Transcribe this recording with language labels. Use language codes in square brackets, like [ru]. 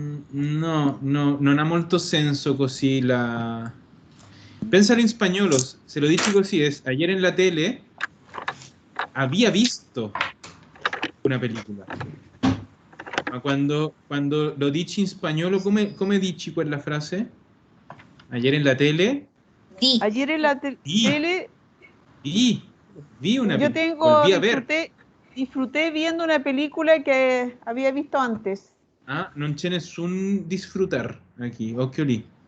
[it] No, non ha molto senso così la... Pensalo in spagnolo, se lo dici così es, [es] ayer en la tele había visto una película. [it] Ma quando lo dici in spagnolo, come dici quella frase? [es] Ayer en la tele? Ayer en la tele... Vi una Yo película. disfruté viendo una película que había visto antes. [it] Ah, non c'è nessun disfrutar aquí, occhio lì.